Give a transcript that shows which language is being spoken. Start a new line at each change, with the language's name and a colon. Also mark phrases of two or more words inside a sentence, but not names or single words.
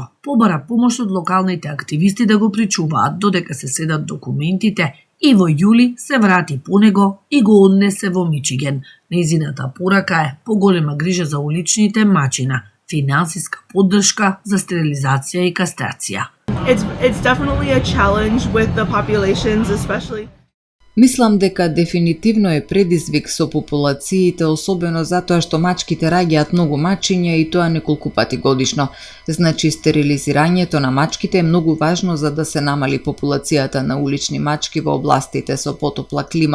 Macedonian: Побара помош од локалните активисти да го причуваат додека се седат документите и во јули се врати по него и го однесе во Мичиген. Нејзината порака е поголема грижа за уличните мачина, финансиска поддршка за стерилизација и кастрација.
English: It's definitely a challenge with the populations, especially.
Macedonian: Мислам дека дефинитивно е предизвик со популациите, особено затоа што мачките раѓаат многу мачиња и тоа неколку пати годишно. Значи, стерилизирањето на мачките е многу важно за да се намали популацијата на улични мачки во областите со потопла клима.